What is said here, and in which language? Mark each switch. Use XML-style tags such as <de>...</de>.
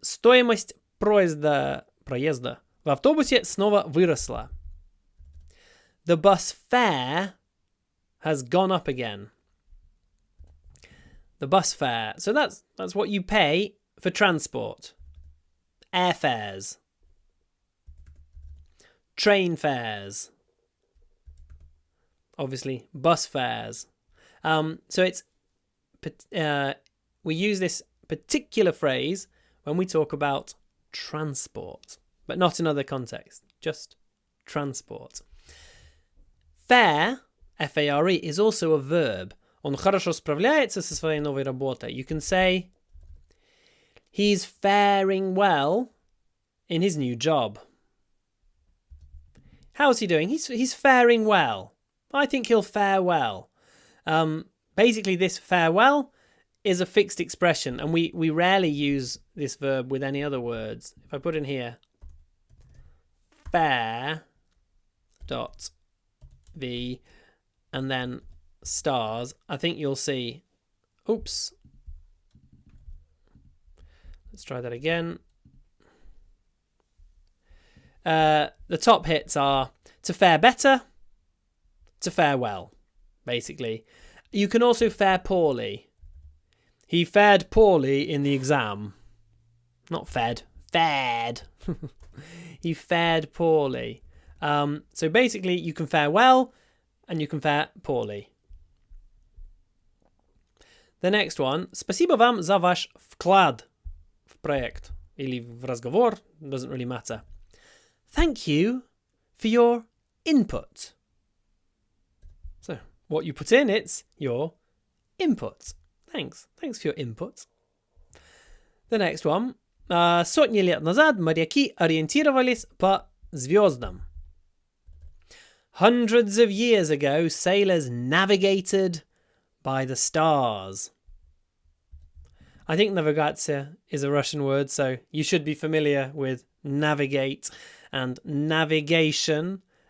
<ru>Стоимость проезда в автобусе снова выросла.</ru> <en>The bus fare has gone up again. The bus fare. So that's what you pay for transport. Airfares. Train fares. Obviously, bus fares. So it's we use this particular phrase when we talk about transport, but not in other contexts, just transport. Fare, F-A-R-E, is also a verb.</en> <ru>Он хорошо справляется со своей новой работой.</ru> <en>You can say, he's faring well in his new job. How's he doing? He's faring well. I think he'll fare well. Basically, this fare well is a fixed expression, and we rarely use this verb with any other words. If I put in here, fare dot v, and then stars, I think you'll see, oops, let's try that again. The top hits are to fare better, to fare well, basically. You can also fare poorly. He fared poorly in the exam. Not fed, fared. He fared poorly. So basically, you can fare well and you can fare poorly. The next one.</en> <ru>Спасибо вам за ваш вклад в проект.</ru> <en>Или в разговор. Doesn't really matter. Thank you for your input. So, what you put in, it's your input. Thanks for your input. The next one.</en> <ru>Сотни лет назад моряки ориентировались по звездам.</ru> <en>Hundreds of years ago, sailors navigated by the stars. I think navigacja is a Russian word, so you should be familiar with navigate and navigation.</en>